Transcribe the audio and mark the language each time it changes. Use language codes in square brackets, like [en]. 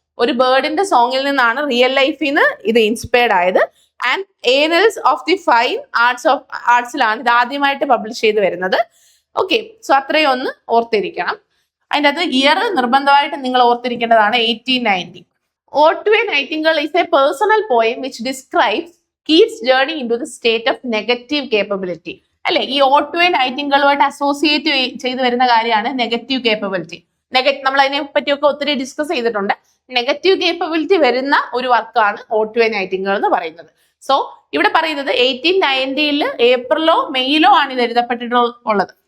[ml] ഒരു ബേർഡിന്റെ സോങ്ങിൽ നിന്നാണ് റിയൽ ലൈഫിൽ നിന്ന് ഇത് ഇൻസ്പയർഡ് ആയത്. ആൻഡ് ഏനൽസ് ഓഫ് ദി ഫൈൻ ആർട്സിലാണ് ഇത് ആദ്യമായിട്ട് പബ്ലിഷ് ചെയ്ത് വരുന്നത്. ഓക്കെ, സോ അത്രയും ഒന്ന് ഓർത്തിരിക്കണം. അതിൻ്റെ അത് ഇയർ നിർബന്ധമായിട്ട് നിങ്ങൾ ഓർത്തിരിക്കേണ്ടതാണ് 1890. [en] Ode to a Nightingale is a personal poem which describes Keats' journey into the state of negative capability. [ml] അല്ലെ, ഈ ഓഡ് ടു എ നൈറ്റിംഗേളുമായിട്ട് അസോസിയേറ്റ് ചെയ്ത് വരുന്ന കാര്യമാണ് നെഗറ്റീവ് കേപ്പബിലിറ്റി. നമ്മൾ അതിനെ പറ്റിയൊക്കെ ഒത്തിരി ഡിസ്കസ് ചെയ്തിട്ടുണ്ട്. നെഗറ്റീവ് കേപ്പബിലിറ്റി വരുന്ന ഒരു വർക്കാണ് ഓഡ് ടു എ നൈറ്റിംഗേൾ എന്ന് പറയുന്നത്. സോ ഇവിടെ പറയുന്നത് 1890 ഏപ്രിലോ മെയ്യിലോ ആണ് ഇത് എഴുതപ്പെട്ടിട്ടുള്ളത്.